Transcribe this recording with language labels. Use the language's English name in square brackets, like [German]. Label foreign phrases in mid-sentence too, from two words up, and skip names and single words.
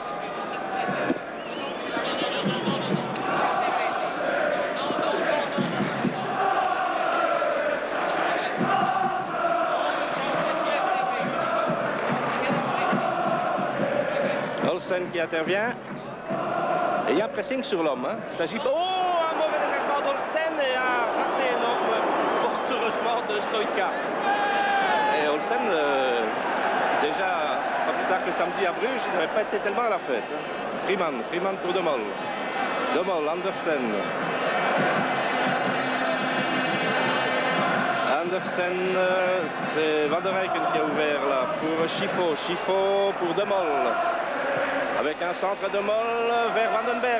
[French] Qui intervient et il y a un pressing sur l'homme. Hein. Il s'agit... Oh, un mauvais dégagement d'Olsen et un raté énorme, fort heureusement, de Stoïka. Et Olsen, déjà, pas plus tard que samedi à Bruges, il n'avait pas été tellement à la fête. Hein. Freeman pour De Moll. De Moll, Andersen. Andersen, c'est Van der Eycken qui a ouvert là pour Schifo. Schifo pour De Moll. Avec un centre de Moll vers Vandenberg.